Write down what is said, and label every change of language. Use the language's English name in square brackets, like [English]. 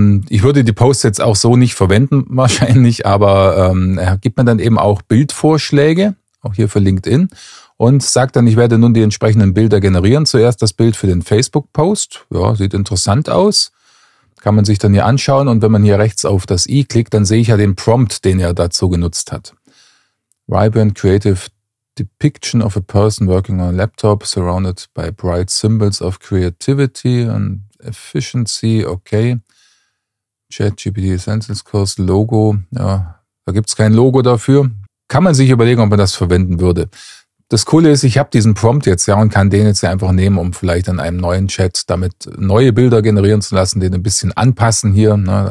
[German] Ich würde die Posts jetzt auch so nicht verwenden wahrscheinlich, aber er gibt mir dann eben auch Bildvorschläge, auch hier für LinkedIn, und sagt dann, ich werde nun die entsprechenden Bilder generieren. Zuerst das Bild für den Facebook-Post. Ja, sieht interessant aus. Kann man sich dann hier anschauen und wenn man hier rechts auf das i klickt, dann sehe ich ja den Prompt, den er dazu genutzt hat. [English] Vibrant creative depiction of a person working on a laptop surrounded by bright symbols of creativity and efficiency. Okay. [German] ChatGPT Essentials Course Logo. Ja, da gibt's kein Logo dafür. Kann man sich überlegen, ob man das verwenden würde. Das Coole ist, ich habe diesen Prompt jetzt ja und kann den jetzt ja einfach nehmen, um vielleicht in einem neuen Chat damit neue Bilder generieren zu lassen, den ein bisschen anpassen hier. Ne?